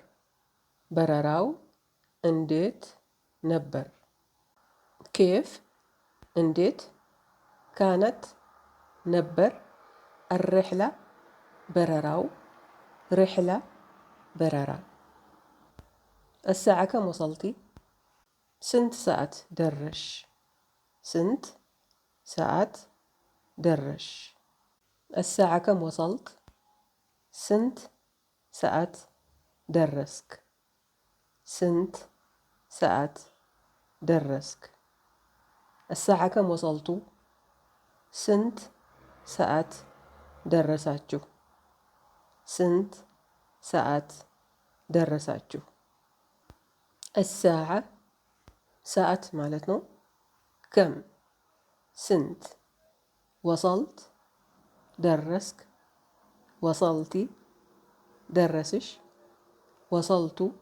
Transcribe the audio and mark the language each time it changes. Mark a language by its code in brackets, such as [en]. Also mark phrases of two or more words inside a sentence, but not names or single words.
[am] በረራው እንዴት ነበር? ኬፍ እንዴት፣ ካነት ነበር፣ الرحلة በረራው፣ رحلة በረራ። [ar] الساعة كم وصلتي؟ [am] ስንት ሰዓት ደረሽ? ስንት ሰዓት ደረሽ? [ar] الساعة كم وصلت؟ [am] ስንት ሰዓት ደረስክ? ስንት ሰዓት ደረስክ? [ar] الساعة كم وصلتوا؟ [am] ስንት ሰዓት ደረሳችሁ? ስንት ሰዓት ደረሳችሁ? الساعة ሰዓት ማለት ነው። ከም ስንት፣ ወሰልት ደረስክ፣ ወሰልቲ ደረስሽ፣ ወሰልቱ